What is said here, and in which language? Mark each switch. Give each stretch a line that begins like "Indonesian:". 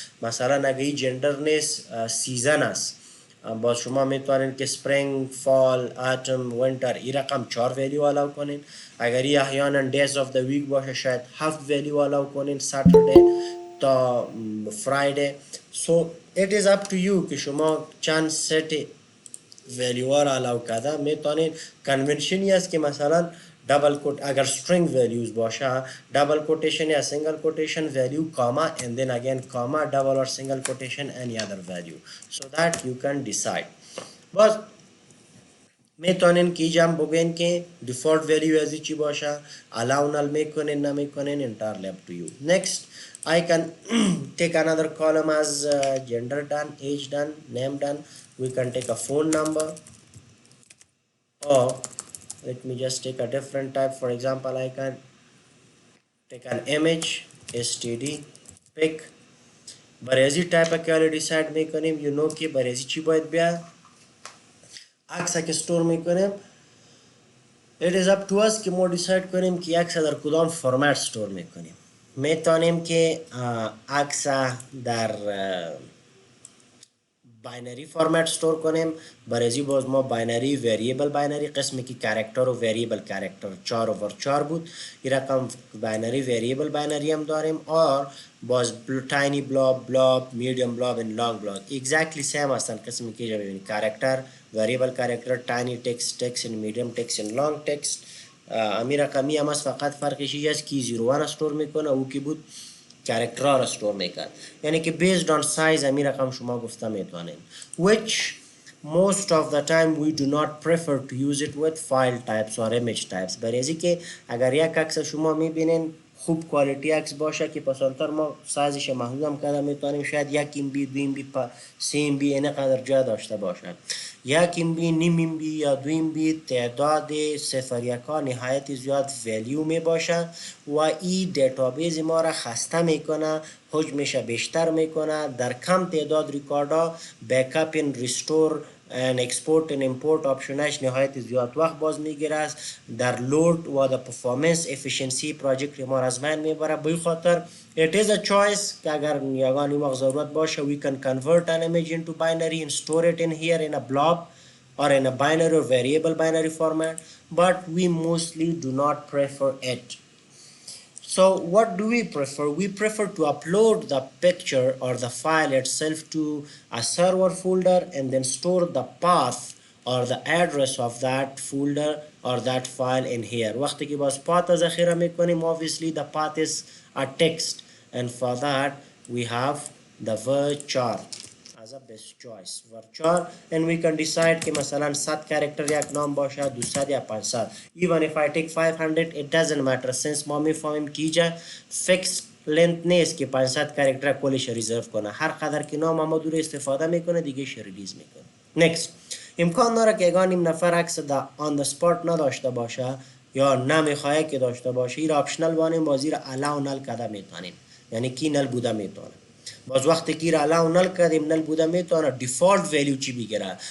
Persian: مثلا اگه این جندر نیست سیزن است باز شما میتونین که سپرینگ فال اتم وینتر این رقم 4 ولیو الاو کنین. اگر این احیانا دیز آف the week باشه شاید 7 ولیو الاو کنین ساتردی تا فرایدی. سو
English: it is up to you
Persian: که شما چند ست ولیو را الاو کرده میتونین. کنونشنی است که مثلا
English: double quote اگر string values باشه double quotation یا single quotation value comma and then again comma double or single quotation any other value so that you can decide.
Persian: باز میتونین که جمع بگین که default value ازی چی باشه allow null میکنین نمیکنین entirely up to you.
English: Next I can take another column as gender done, age done, name done. We can take a phone number or let me just take a different type. For example I can take an image std pic.
Persian: برای type که decide میکنیم you know که برای چی باید بیا عکس که store میکنیم
English: it is up to us
Persian: که ما دیساید کنیم که عکس در کدام فرمت استور میکنیم. میتونیم که عکس در باینری فرمت استور کنیم. برای باز ما باینری وریبل باینری قسمی که کاراکتر و وریبل کاراکتر 4 اوور 4 بود، این رقم باینری وریبل باینری هم داریم. اور باز تاینی بلاب میڈیم بلاب and لانگ بلاب exactly same هستن. قسمی که جا ببینید کاراکتر وریبل کاراکتر تاینی تکست and میڈیم تکست and لانگ تکست. امی رقمی هم است، فقط فرقش این است که 01 استور میکنه او که بود کاراکتر را استور میکرد. یعنی که based on size امی رقم شما گفته میتونین.
English: which most of the time we do not prefer to use it with file types or image types.
Persian: برای ازی که اگر یک عکس شما میبینین خوب کوالیتی عکس باشه که پسانتر ما سایزش محدودم کرده میتونیم شاید 1 MB 2 MB 3 MB اینه قدر جا داشته باشه. 1 MB نیم MB یا 2 MB تعداد صفر یکا نهایت زیاد ولیو می باشه و این دیتابیز ما را خسته میکنه، حجمش بیشتر میکنه. در کم تعداد ریکاردا بیکاپ این ریستور and export and import آپشنش نهایت زیاد وقت باز میگیره. در لود و در پرفورمنس افیشنسی پروژکت ما را از بین میبره.
English: به خاطر it is a choice
Persian: که اگر یگان وقت ضرورت باشه
English: we can convert an image into binary and store it in here in a blob or in a binary or variable binary format, but we mostly do not prefer it. So what do we prefer? We prefer to upload the picture or the file itself to a server folder and then store the path or the address of that folder or that file in here.
Persian: وقتی که باز path ذخیره میکنیم
English: obviously the path is a text and for that we have the varchar as a best choice.
Persian: varchar
English: and we can decide
Persian: که مثلا 100 character یک نام باشه 200 یا 500.
English: even if I take 500 it doesn't matter since
Persian: ما میفهمیم که اینجا fixed length نیست که 500 character کلش ریزرو کنه. هر قدر که نام ما دور استفاده میکنه دیگه ریلیز میکنه. next امکان داره که اگه نفر عکس
English: on the spot
Persian: نداشته باشه یا نمیخواه که داشته باشه این آپشنال وانیم بازی را allow null کده میتونیم. یعنی کی نل بوده میتونه. باز وقتی که را allow null کردیم نل بوده میتونه دیفالت ولیو چی بگیره.